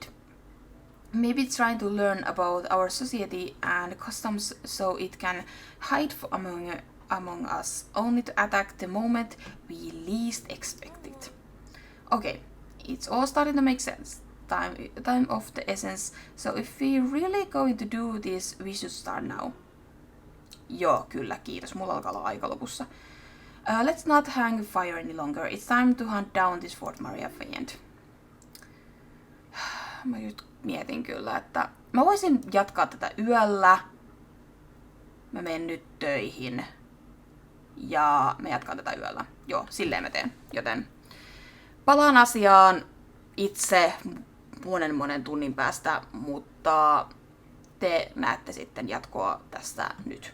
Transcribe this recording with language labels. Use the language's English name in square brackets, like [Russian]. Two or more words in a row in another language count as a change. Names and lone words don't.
[English] Maybe it's trying to learn about our society and customs so it can hide among us, only to attack the moment we least expect it. Okay, it's all starting to make sense. Time of the essence, so if we really going to do this, we should start now. [Finnish] Joo, kyllä, kiitos. Mulla alkaa olla aika lopussa. [English] Let's not hang fire any longer. It's time to hunt down this Fort Maria fiend. [Finnish] mä nyt mietin kyllä, että mä voisin jatkaa tätä yöllä. Mä menen nyt töihin. Ja mä jatkan tätä yöllä. Joo, silleen mä teen. Joten palaan asiaan itse monen tunnin päästä, mutta te näette sitten jatkoa tästä nyt.